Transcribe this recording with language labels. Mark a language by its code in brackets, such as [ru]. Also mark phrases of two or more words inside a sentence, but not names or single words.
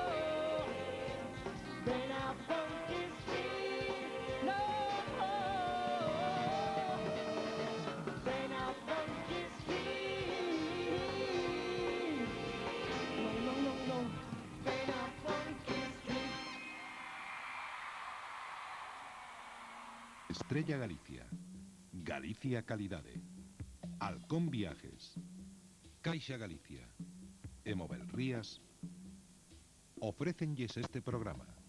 [es] Ven a Funky Street, no. Ven a Funky Street, no, no, no, no. Ven a Funky Street. [gl] Estrella Galicia, Galicia Calidade, Halcón Viajes, Caixa Galicia e Movel Rías ofrécenlles este programa.